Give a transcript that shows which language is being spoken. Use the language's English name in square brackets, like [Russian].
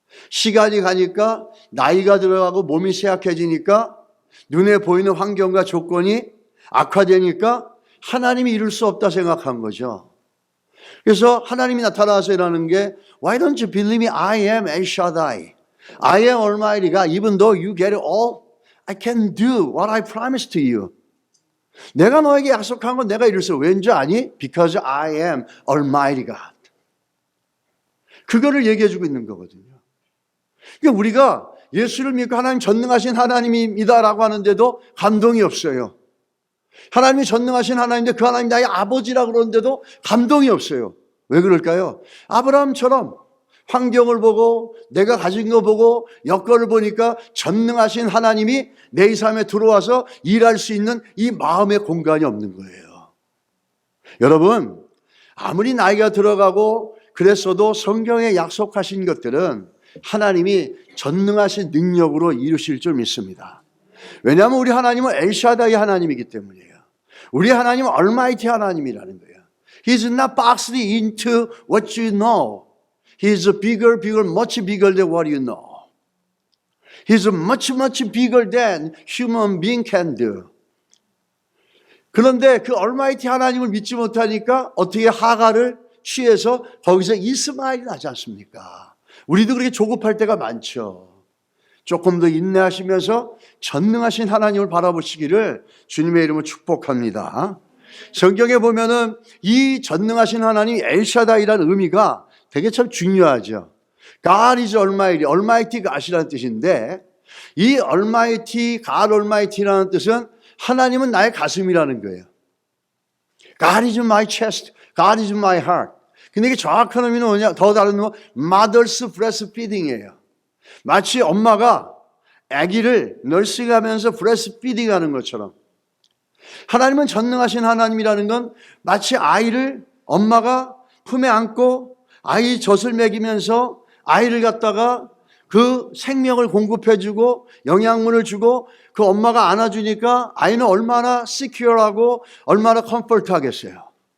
[Korean] 시간이 가니까 나이가 들어가고 몸이 쇠약해지니까 눈에 보이는 환경과 조건이 악화되니까 하나님이 이룰 수 없다 생각한 거죠. 그래서 하나님이 나타나서 이라는 게 [English] Why don't you believe me? I am El Shaddai. I am Almighty God. Even though you get it all, I can do what I promised to you. [Korean] 내가 너에게 약속한 건 내가 이룰 수 없어. 왠지 아니? [English] Because I am Almighty God. [Korean] 그거를 얘기해 주고 있는 거거든요. 그러니까 우리가 예수를 믿고 하나님 전능하신 하나님이다라고 하는데도 감동이 없어요. 하나님이 전능하신 하나님인데 그 하나님이 나의 아버지라고 그러는데도 감동이 없어요. 왜 그럴까요? 아브라함처럼 환경을 보고 내가 가진 거 보고 여건을 보니까 전능하신 하나님이 내 삶에 들어와서 일할 수 있는 이 마음의 공간이 없는 거예요. 여러분, 아무리 나이가 들어가고 그랬어도 성경에 약속하신 것들은 하나님이 전능하신 능력으로 이루실 줄 믿습니다. 왜냐하면 우리 하나님은 엘샤다이 하나님이기 때문이에요. 우리 하나님은 얼마이티 하나님이라는 거예요. [English] He's not boxed into what you know. He's bigger, much bigger than what you know. He's much bigger than human being can do. [Korean] 그런데 그 얼마이티 하나님을 믿지 못하니까 어떻게 하갈을 취해서 거기서 이스마엘이 나지 않습니까? 우리도 그렇게 조급할 때가 많죠. 조금 더 인내하시면서 전능하신 하나님을 바라보시기를 주님의 이름으로 축복합니다. 성경에 보면은 이 전능하신 하나님 엘샤다이라는 의미가 되게 참 중요하죠. [English] God is Almighty, Almighty God [Korean] 이라는 뜻인데 이 Almighty, God Almighty라는 뜻은 하나님은 나의 가슴이라는 거예요. [English] God is my chest, God is my heart. [Korean] 근데 이게 정확한 의미는 뭐냐? 더 다른 건 Mother's breastfeeding이에요. 마치 엄마가 아기를 널싱하면서 브레스피딩 하는 것처럼 하나님은 전능하신 하나님이라는 건 마치 아이를 엄마가 품에 안고 아이 젖을 먹이면서 아이를 갖다가 그 생명을 공급해주고 영양분을 주고 그 엄마가 안아주니까 아이는 얼마나 시큐어하고 얼마나 컴포트하겠어요.